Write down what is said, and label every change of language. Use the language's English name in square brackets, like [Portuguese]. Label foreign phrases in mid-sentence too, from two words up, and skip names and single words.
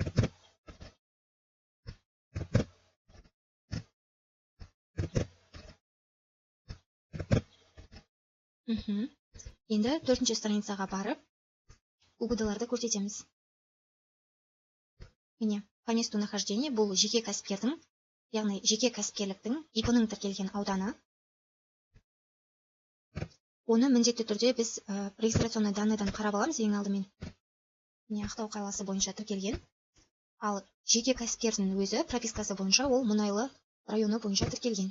[Kazakh] Енді 4-ші страницаға барып, угодаларды көрсетеміз. Міне, [Russian] по месту нахождения [Kazakh] бұл жеке кәсіпкердің, яғни жеке кәсіпкерліктің ИП-ның тіркелген ауданы. Оны міндетті түрде біз [Russian] регистрационный данныйдан [Kazakh] қарап аламыз ең алдымен. Міне, Ақтау қаласы бойынша тіркелген. Ал жеке кәсіпкердің өзі пропискасы бойынша ол Мұнайлы районы бойынша тіркелген.